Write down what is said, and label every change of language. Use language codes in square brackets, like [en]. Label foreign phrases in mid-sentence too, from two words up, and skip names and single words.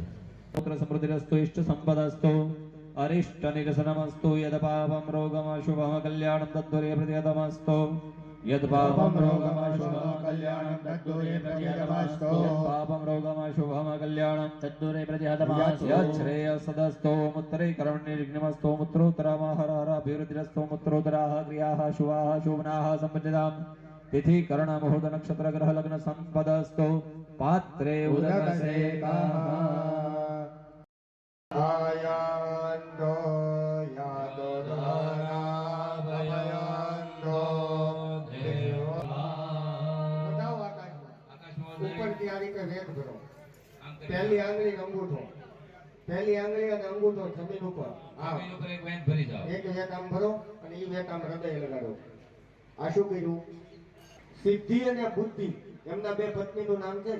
[sa] પુત્ર સમૃદ્ધિરસ્તુ ઇષ્ટ સંપદસ્તુ અરિષ્ટ નિરસનમસ્તુ યદ પાપમ રોગમ શુભમ કલ્યાણમ તદ્દુરે પ્રતિહતમસ્તુ યદ પાપમ રોગમ શુભમ કલ્યાણમ તદ્દુરે પ્રતિહતમસ્તુ યદ પાપમ રોગમ શુભમ કલ્યાણમ તદ્દુરે પ્રતિહતમસ્તુ યદ શ્રેય સદસ્તો મુત્તરે કર્મણિ નિર્ગ્નમસ્તો મુત્રોત્તરમ હર હર અભિવૃદ્ધિરસ્તો મુત્રોત્તરાઃ ક્રિયાઃ શુભાઃ શોભનાઃ સંપજ્જતામ तिथि कर्ण मुहूर्त नक्षत्र ग्रह लग्न संपदस्तु पात्रे उदकसेकाः आयान्तो यातो धाराभयांतो देवा [gu] बताओ आकाशમાં ઉપરથી આ રીતે વેગ ભરો. પહેલી આંગળી અંગૂઠો, પહેલી આંગળી અને અંગૂઠો જમીન ઉપર, જમીન ઉપર એક વેગ ભરી જાઓ. એક વેગ આમ ભરો અને એ વેગ આમ હૃદય લગાડો. આ શું કર્યું? સિદ્ધિ અને બુદ્ધિ એમના 2 પત્નીનું નામ છે.